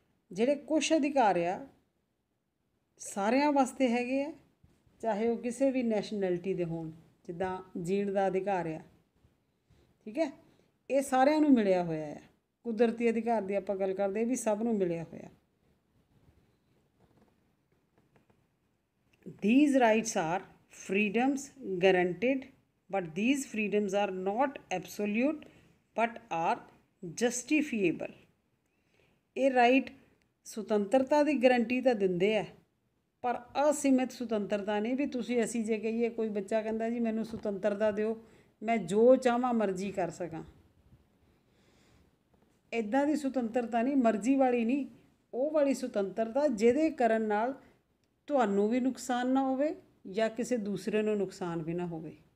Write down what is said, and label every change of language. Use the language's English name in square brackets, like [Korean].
[Punjabi] ਜਿਹੜੇ ਕੁਛ ਅਧਿਕਾਰ ਆ ਸਾਰਿਆਂ ਵਾਸਤੇ ਹੈਗੇ ਆ, ਚਾਹੇ ਉਹ ਕਿਸੇ ਵੀ ਨੈਸ਼ਨੈਲਿਟੀ ਦੇ ਹੋਣ। ਜਿੱਦਾਂ ਜੀਣ ਦਾ ਅਧਿਕਾਰ ਆ, ਠੀਕ ਹੈ, ਇਹ ਸਾਰਿਆਂ ਨੂੰ ਮਿਲਿਆ ਹੋਇਆ ਆ। ਕੁਦਰਤੀ ਅਧਿਕਾਰ ਦੀ ਆਪਾਂ ਗੱਲ ਕਰਦੇ ਵੀ ਸਭ ਨੂੰ ਮਿਲਿਆ ਹੋਇਆ। [English] These rights are freedoms guaranteed, but these freedoms are not absolute but are justifiable। [Punjabi] ਇਹ ਰਾਈਟ ਸੁਤੰਤਰਤਾ ਦੀ ਗਰੰਟੀ ਤਾਂ ਦਿੰਦੇ ਆ, ਪਰ ਅਸੀਮਿਤ ਸੁਤੰਤਰਤਾ ਨਹੀਂ ਵੀ ਤੁਸੀਂ ਅਸੀਂ ਜੇ ਕਹੀਏ, ਕੋਈ ਬੱਚਾ ਕਹਿੰਦਾ ਜੀ ਮੈਨੂੰ ਸੁਤੰਤਰਤਾ ਦਿਓ, ਮੈਂ ਜੋ ਚਾਹਵਾਂ ਮਰਜ਼ੀ ਕਰ ਸਕਾਂ, ਇੱਦਾਂ ਦੀ ਸੁਤੰਤਰਤਾ ਨਹੀਂ, ਮਰਜ਼ੀ ਵਾਲੀ ਨਹੀਂ, ਉਹ ਵਾਲੀ ਸੁਤੰਤਰਤਾ ਜਿਹਦੇ ਕਰਨ ਨਾਲ ਤੁਹਾਨੂੰ ਵੀ ਨੁਕਸਾਨ ਨਾ ਹੋਵੇ ਜਾਂ ਕਿਸੇ ਦੂਸਰੇ ਨੂੰ ਨੁਕਸਾਨ ਵੀ ਨਾ ਹੋਵੇ।